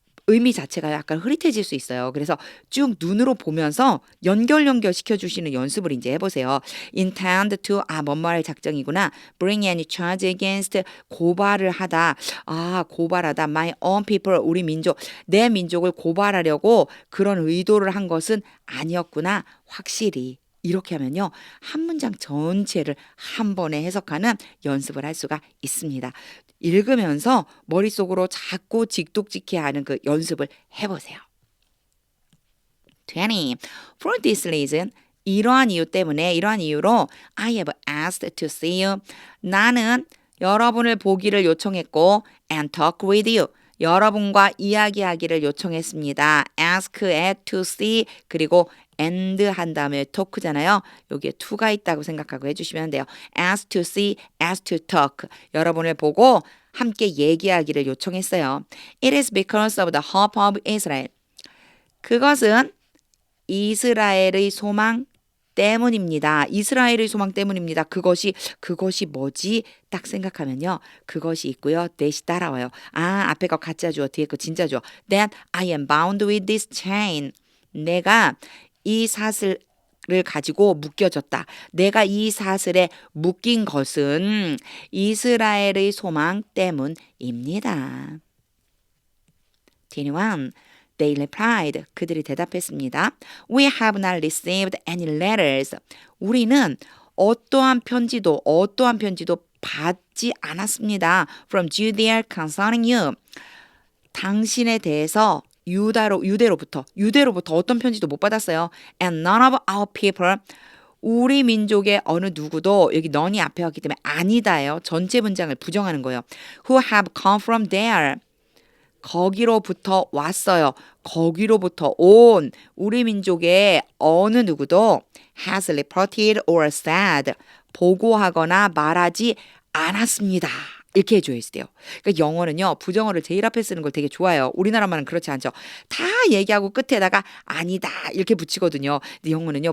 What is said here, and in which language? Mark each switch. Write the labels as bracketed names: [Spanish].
[Korean] 의미 자체가 약간 흐릿해질 수 있어요. 그래서 쭉 눈으로 보면서 연결 시켜주시는 연습을 이제 해보세요. [English] intend to, [Korean] 뭔 말할 작정이구나. [English] bring any charge against, [Korean] 고발을 하다. 고발하다. [English] my own people, [Korean] 우리 민족, 내 민족을 고발하려고 그런 의도를 한 것은 아니었구나. 확실히. 이렇게 하면요. 한 문장 전체를 한 번에 해석하는 연습을 할 수가 있습니다. 읽으면서 머릿속으로 자꾸 직독직해 하는 그 연습을 해보세요. 20. [English] For this reason, [Korean] 이러한 이유로 [English] I have asked to see you. [Korean] 나는 여러분을 보기를 요청했고 [English] and talk with you. [Korean] 여러분과 이야기하기를 요청했습니다. ask에 to see 그리고 and 한 다음에 talk잖아요. 여기에 to가 있다고 생각하고 해주시면 돼요. [English] ask to see, ask to talk. [Korean] 여러분을 보고 함께 얘기하기를 요청했어요. [English] It is because of the hope of Israel. [Korean] 그것은 이스라엘의 소망 때문입니다. 이스라엘의 소망 때문입니다. 그것이 뭐지? 딱 생각하면요. 그것이 있고요. that이 따라와요. 앞에 거 가짜 주어, 뒤에 거 진짜 주어. [English] That I am bound with this chain. [Korean] 내가 이 사슬을 가지고 묶여졌다. 내가 이 사슬에 묶인 것은 이스라엘의 소망 때문입니다. [English] 21. They replied. [Korean] 그들이 대답했습니다. [English] We have not received any letters. [Korean] 우리는 어떠한 편지도 받지 않았습니다. [English] From Judea concerning you. [Korean] 당신에 대해서 유대로부터 어떤 편지도 못 받았어요. [English] And none of our people. [Korean] 우리 민족의 어느 누구도 여기 none이 앞에 왔기 때문에 아니다예요. 전체 문장을 부정하는 거예요. [English] Who have come from there. [Korean] 거기로부터 왔어요. 거기로부터 온 우리 민족의 어느 누구도 [English] has reported or said [Korean] 보고하거나 말하지 않았습니다. 이렇게 해줘야 돼요. 그러니까 영어는요. 부정어를 제일 앞에 쓰는 걸 되게 좋아해요. 우리나라만은 그렇지 않죠. 다 얘기하고 끝에다가 아니다 이렇게 붙이거든요. 근데 영어는요.